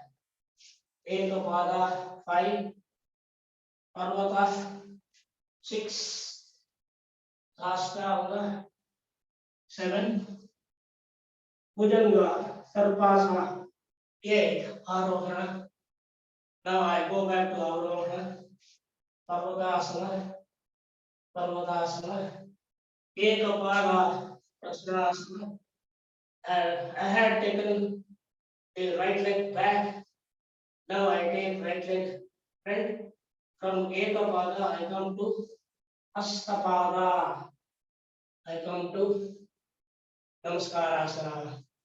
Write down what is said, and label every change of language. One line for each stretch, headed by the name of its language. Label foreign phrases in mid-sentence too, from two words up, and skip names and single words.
English: Ekapada. 5, Parvata. 6, Sastanga. 7, Bhujanga. Sarpasana. 8, Arohana. Now I go back to Arohana. Parvatasana. Parvatasana. Ekapada. Prasarasana. And I had taken the right leg back. Now I take right leg front. From Ekapada, I come to Hastapada. I come to Namaskar Asana.